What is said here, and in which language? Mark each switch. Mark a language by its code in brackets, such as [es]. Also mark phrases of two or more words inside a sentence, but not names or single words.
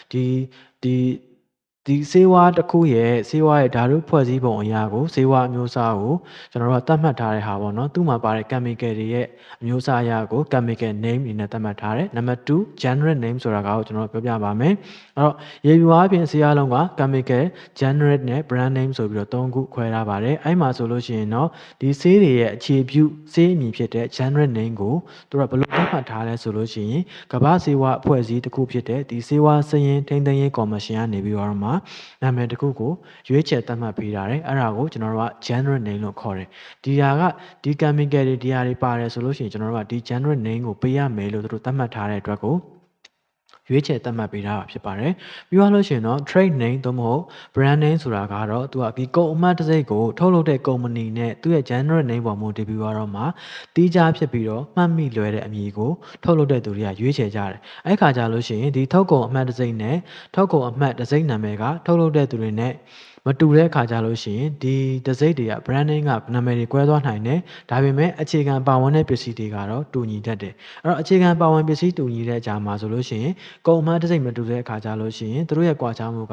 [my] ဒီဆေးဝါးတစ်ခုရဲ့ဆေးဝါးရဲ့ဓာတုဖွဲ့စည်းပုံအရာကိုဆေးဝါးအမျိုးအစားကိုကျွန်တော်တို့ကသတ်မှတ်ထားတဲ့ဟာပေါ့နော်သူ့မှာပါတဲ့ chemical တွေရဲ့အမျိုးအစားအရာကို [en] chemical name [my] အနေနဲ့သတ်မှတ်ထားတယ်နံပါတ်2 [en] generic name [my] ဆိုတာကိုကျွန်တော်တို့ပြောပြပါမယ်အဲ့တော့ရေပြူအားဖြင့်ဆေးအားလုံးက [en] chemical generic [my] နဲ့ [en] brand name [my] ဆိုပြီးတော့3ခုခွဲထားပါတယ်အဲ့မှာဆိုလို့ရှိရင်တော့ဒီဆေးတွေရဲ့အခြေပြုဆေးအမည်ဖြစ်တဲ့ [en] generic name [my] ကိုသူတို့ကဘယ်လိုသတ်မှတ်ထားလဲဆိုလို့ရှိရင်ကမ္ဘာဆေးဝါးအဖွဲ့အစ ည်းတစ်ခုဖြစ်တဲ့ဒီဆေးဝါးစည်ရင်ထိန်းသိမ်းရေးကော်မရှင်ကနေပြီးတော့မှနာမည်တစ်ခုကိုရွေးချယ်သတ်မှတ်ပေးထားတယ်အဲ့ဒါကိုကျွန်တော်တို့က [en] generic name [my] လို့ခေါ်တယ်ဒီဟာကဒီ chemical တွေဒီဟာတွေပါတယ်ဆိုလို့ရှိရင်ကျွန်တော်တို့ကဒီ [en] generic name [my] ကိုပေးရမယ်လို့သူတို့သတ်မှတ်ထားတဲ့အတွက်ကိုရွေးချယ်သတ်မှတ်ပေးထားတာဖြစ်ပါတယ်။ပြီးတော့လို့ရှိရင်တော့ [en] trade name [my] သို့မဟုတ် [en] brand name [my] ဆိုတာကတော့သူကဒီကုမ္ပဏီအမှတ်တံဆိပ်ကိုထုတ်လုပ်တဲ့ကုမ္ပဏီနဲ့သူ့ရဲ့ [en] general name [my] ပေါ်မူတည် ပြီးတော့မှတီးခြားဖြစ်ပြီးတော့မှတ်မိလွယ်တဲ့အမည်ကိုထုတ်လုပ်တဲ့သူတွေကရွေးချယ်ကြတယ်။အဲ့ခါကြလို့ရှိရင်ဒီထုတ်ကုန်အမှတ်တံဆိပ်နဲ့ထုတ်ကုန်အမှတ်တံဆိပ်နာမည်ကထုတ်လုပ်တဲ့သူတွေနဲ့မတူတဲ့အခါကြလို့ရှိရင်ဒီတံဆိပ်တွေက [en] brand name [my] ကနာမည်တွေကွဲ သွားနိုင်တယ်။ဒါပေမဲ့အခြေခံပါဝင်တဲ့ပစ္စည်းတွေကတော့တူညီတတ်တယ်။အဲ့တော့အခြေခံပါဝင်ပစ္စည်းတူညီတဲ့အကြောင်းမှာဆိုလို့ရှိရင်ကုန်အမှတ်တံဆိပ်မတူတဲ့အခါကြလို့ရှိရင်သူတို့ရဲ့ကွာခြားမှု